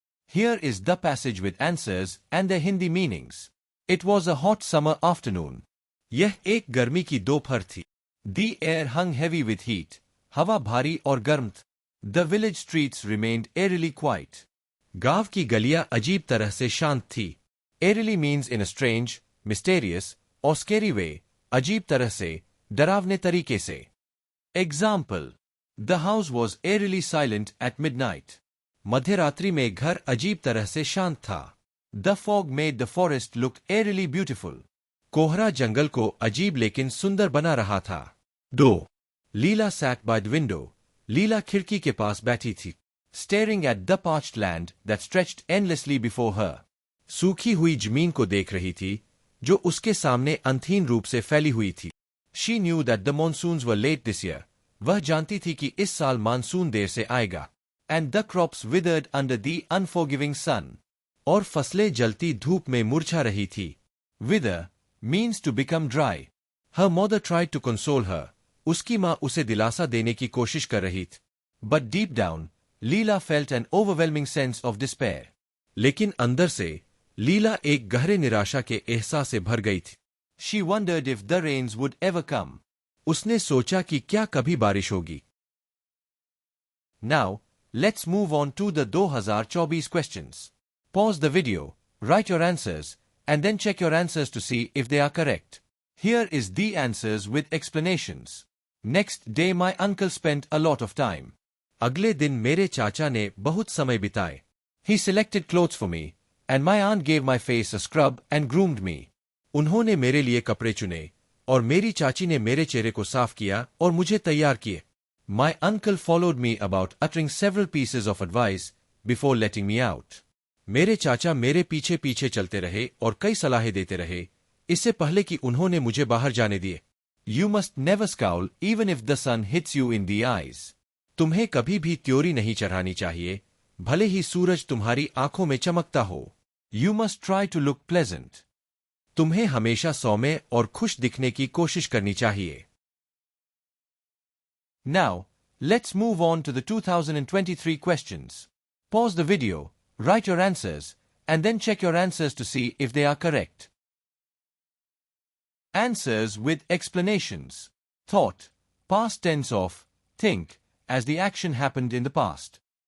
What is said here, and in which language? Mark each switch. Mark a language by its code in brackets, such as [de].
[en] Here is the passage with answers and their Hindi meanings. It was a hot summer afternoon. [hi] यह एक गर्मी की दोपहर थी. [en] The air hung heavy with heat. [hi] हवा भारी और गर्म थी. [en] The village streets remained eerily quiet. [hi] गांव की गलियां अजीब तरह से शांत थी. [en] Eerily means in a strange, mysterious, or scary way. [hi] अजीब तरह से, डरावने तरीके से. [en] Example. The house was eerily silent at midnight. [hi] मध्यरात्रि में घर अजीब तरह से शांत था. [en] The fog made the forest look eerily beautiful. [hi] कोहरा जंगल को अजीब लेकिन सुंदर बना रहा था. 2. [en] Leela sat by the window. [hi] लीला खिड़की के पास बैठी थी. [en] Staring at the parched land that stretched endlessly before her. [hi] सूखी हुई जमीन को देख रही थी, जो उसके सामने अंतहीन रूप से फैली हुई थी. [en] She knew that the monsoons were late this year. [hi] वह जानती थी कि इस साल मानसून देर से आएगा. [en] And the crops withered under the unforgiving sun. [hi] और फसलें जलती धूप में मुरझा रही थी. [en] Wither means to become dry. Her mother tried to console her. [hi] उसकी माँ उसे दिलासा देने की कोशिश कर रही थी. [en] But deep down, Leela felt an overwhelming sense of despair. [hi] लेकिन अंदर से, लीला एक गहरे निराशा के एहसास से भर गई थी. [en] She wondered if the rains would ever come. [hi] उसने सोचा कि क्या कभी बारिश होगी. [en] Now, let's move on to the 2024 questions. Pause the video, write your answers, and then check your answers to see if they are correct. Here is the answers with explanations. Next day my uncle spent a lot of time. [hi] अगले दिन मेरे चाचा ने बहुत समय बिताए. [en] He selected clothes for me, and my aunt gave my face a scrub and groomed me. [hi] उन्होंने मेरे लिए कपड़े चुने, और मेरी चाची ने मेरे चेहरे को साफ किया और मुझे तैयार किए. [en] My uncle followed me about uttering several pieces of advice before letting me out. [hi] मेरे चाचा मेरे पीछे पीछे चलते रहे और कई सलाहें देते रहे, इससे पहले कि उन्होंने मुझे बाहर जाने दिए. [en] You must never scowl even if the sun hits you in the eyes. [hi] तुम्हें कभी भी त्योरी नहीं चढ़ानी चाहिए, भले ही सूरज तुम्हारी आंखों में चमकता हो. [en] You must try to look pleasant. [hi] तुम्हें हमेशा सौम्य और खुश दिखने की कोशिश करनी चाहिए. [en] Now, let's move on to the 2023 questions. Pause the video, write your answers, and then check your answers to see if they are correct. Answers with explanations. Thought, past tense of think, as the action happened in the past.